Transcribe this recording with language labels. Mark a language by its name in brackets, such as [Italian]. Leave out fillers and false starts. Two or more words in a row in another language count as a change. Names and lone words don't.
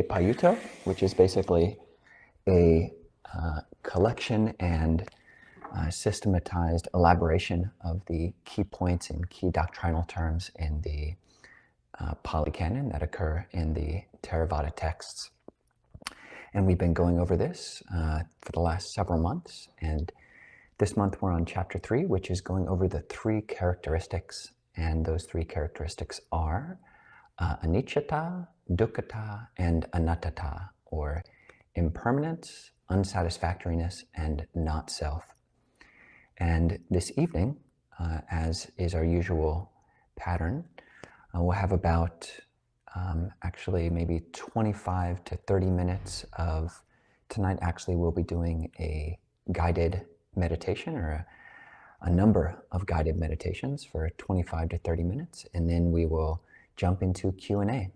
[English] Payutto, which is basically a collection and systematized elaboration of the key points and key doctrinal terms in the Pali Canon that occur in the Theravada texts. And we've been going over this for the last several months, and this month we're on chapter 3, which is going over the three characteristics, and those three characteristics are [Pali] anicca, dukkha, [English] and anatta, or impermanence, unsatisfactoriness, and not self. And this evening, as is our usual pattern, we'll have about actually maybe 25 to 30 minutes of, tonight actually we'll be doing a guided meditation, or a number of guided meditations for 25 to 30 minutes, and then we will jump into Q&A.